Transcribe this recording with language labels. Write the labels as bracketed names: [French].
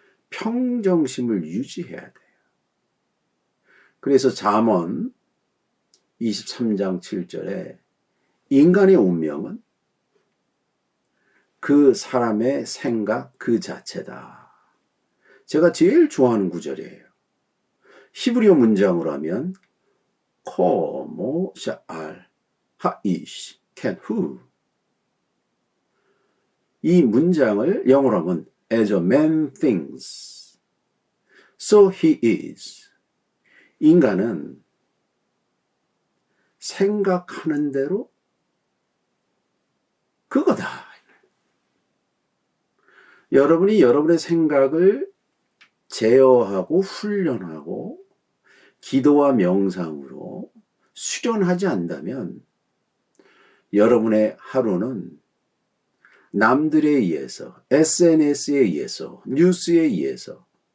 [Korean] 평정심을 유지해야 돼요. 그래서 잠언 23장 7절에 인간의 운명은 그 사람의 생각 그 자체다. 제가 제일 좋아하는 구절이에요. 히브리어 문장으로 하면 코모 샤알 하이시 캔 후. 이 문장을 영어로 하면 [English] As a man thinks, so he is. [Korean] 인간은 생각하는 대로 그거다. 여러분이 여러분의 생각을 제어하고 훈련하고 기도와 명상으로 수련하지 않는다면 여러분의 하루는 남들에 의해서, SNS에 의해서, 뉴스에 의해서